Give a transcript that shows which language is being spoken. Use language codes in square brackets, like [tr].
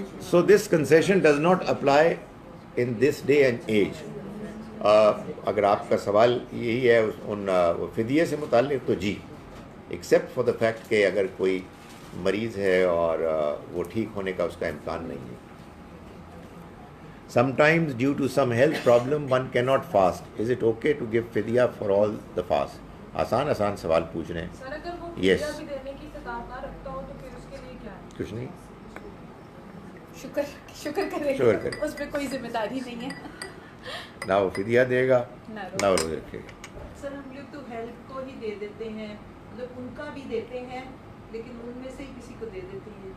[en] So this concession does not apply in this day and age. [ur] اگر آپ کا سوال یہی ہے ان فدیے سے متعلق تو جی، [en] except for the fact [ur] کہ اگر کوئی مریض ہے اور وہ ٹھیک ہونے کا اس کا امکان نہیں ہے. [en] Sometimes due to some health problem one cannot fast. Is it okay to give fidya for all the fast? [ur] آسان سوال پوچھ رہے ہیں. سر اگر وہ [en] Yes. [ur] فدیہ بھی دینے کی استطاعت نہ رکھتا ہو تو پھر اس کے لیے کیا ہے؟ کچھ نہیں. شکر کرے شکر کرے. اس پہ کوئی ذمہ داری نہیں ہے. نہ وہ فدیہ دے گا نہ وہ روزے رکھے گا. سر ہم لوگ تو ہیلپ کو ہی دے دیتے ہیں، مطلب ان کا بھی دیتے ہیں لیکن ان میں سے ہی کسی کو دے دیتے ہیں.